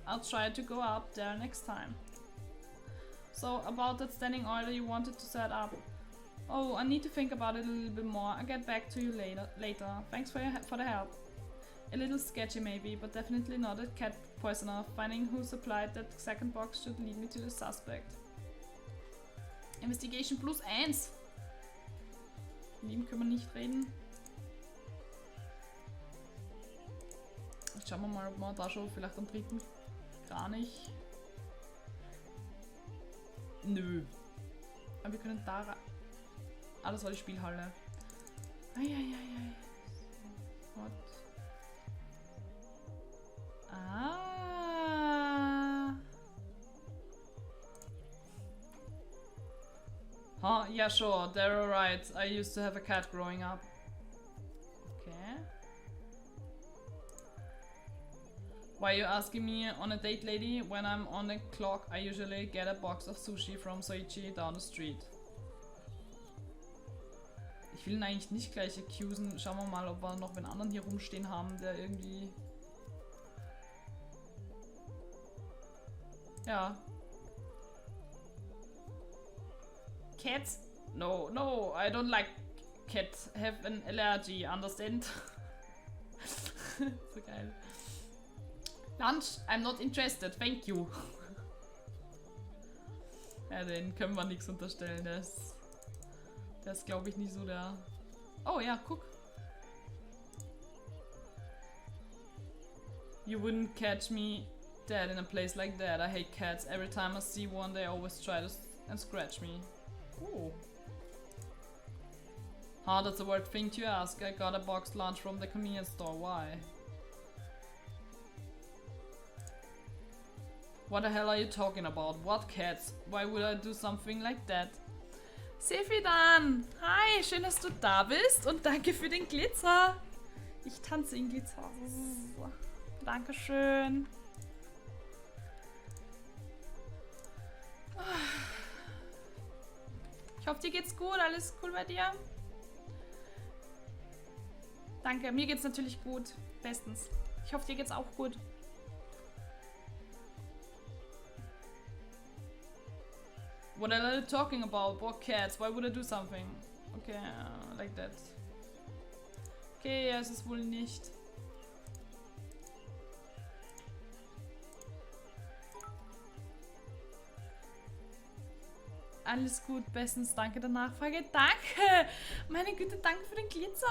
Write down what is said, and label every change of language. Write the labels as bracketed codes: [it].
[en] I'll try to go up there next time. So, about that standing order you wanted to set up. Oh, I need to think about it a little bit more. I'll get back to you later. Thanks for the help. A little sketchy maybe, but definitely not a cat poisoner. Finding who supplied that second box should lead me to the suspect. Investigation +1. [de] Von ihm können wir nicht reden. Jetzt schauen wir mal, ob wir da schon vielleicht am 3. gar nicht. Nö. Aber wir können da rein. Ah, das war die Spielhalle. [en] Eieiei. What? Ah. Huh? Yeah, sure. They're alright. I used to have a cat growing up. Okay. Why are you asking me on a date, lady? When I'm on the clock, I usually get a box of sushi from Soichi down the street. [de] Ich will ihn eigentlich nicht gleich accusen. Schauen wir mal, ob wir noch einen anderen hier rumstehen haben, der irgendwie... Ja. [en] Cats? No, I don't like cats. Have an allergy, understand? [de] So geil. [en] Lunch? I'm not interested, thank you. [de] Ja, den können wir nichts unterstellen. Der ist glaube ich nicht so der... Oh ja, guck. [en] You wouldn't catch me dead in a place like that. I hate cats. Every time I see one, they always try to and scratch me. Ooh. How does the word thing to ask? I got a boxed lunch from the convenience store. Why? What the hell are you talking about? What cats? Why would I do something like that? Sefidan! [de] Hi, schön, dass du da bist und danke für den Glitzer. Ich tanze in Glitzer. Dankeschön. Ich hoffe, dir geht's gut. Alles cool bei dir? Danke, mir geht's natürlich gut. Bestens. Ich hoffe, dir geht's auch gut. [en] What are you talking about? What cats? Why would I do something? Okay, like that. [de] Okay, ja, es ist wohl nicht. Alles gut, bestens, danke der Nachfrage. Danke! Meine Güte, danke für den Glitzer.